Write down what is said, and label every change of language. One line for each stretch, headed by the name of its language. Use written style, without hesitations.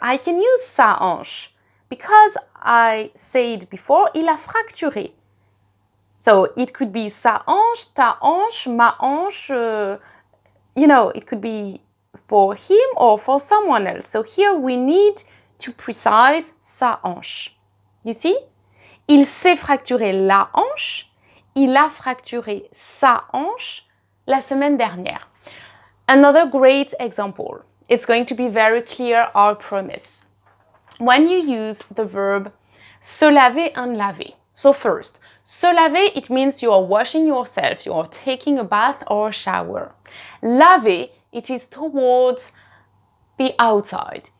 English: I can use sa hanche because I said before,
French: il a fracturé.
English: So it could be
French: sa hanche, ta hanche, ma hanche,
English: it could be for him or for someone else. So here we need to precise sa hanche. You see?
French: Il s'est fracturé la hanche, il a fracturé sa hanche la semaine dernière.
English: Another great example. It's going to be very clear, I promise. When you use the verb se laver and laver. So first, se laver, it means you are washing yourself, you are taking a bath or a shower. Laver, it is towards the outside.